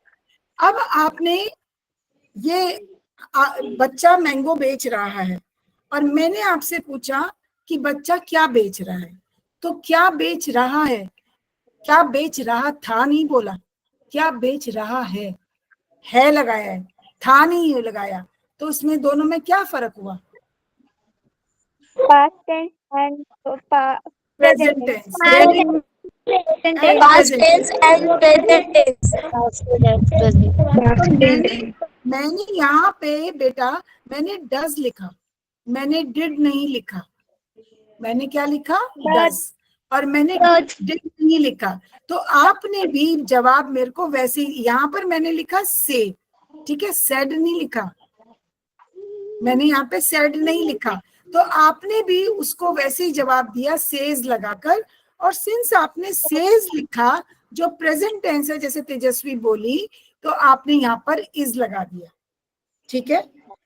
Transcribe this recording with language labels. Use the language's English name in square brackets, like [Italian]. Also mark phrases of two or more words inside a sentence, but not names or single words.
[Hindi] अब आपने ये बच्चा मैंगो बेच रहा है, और मैंने आपसे पूछा कि बच्चा क्या बेच रहा है, तो क्या बेच रहा है, क्या बेच रहा था नहीं बोला, क्या बेच रहा है लगाया है, था नहीं लगाया, तो उसमें दोनों में क्या फर्क हुआ, [English] Past tense and present tense, Past tense and present tense. [Hindi] मैंने यहाँ पे बेटा, मैंने डज लिखा, मैंने डिड नहीं लिखा, मैंने क्या लिखा, डज, और मैंने डिड नहीं लिखा, तो आपने भी जवाब मेरे को वैसे ही, यहाँ पर मैंने लिखा से, ठीक है, सेड नहीं लिखा, मैंने यहाँ पे सेड नहीं लिखा, तो आपने भी उसको वैसे ही जवाब दिया सेज लगाकर, और सिंस आपने सेज लिखा जो [English] present tense [Hindi] है, जैसे तेजस्वी बोली, तो आपने यहाँ पर इज लगा दिया, ठीक है।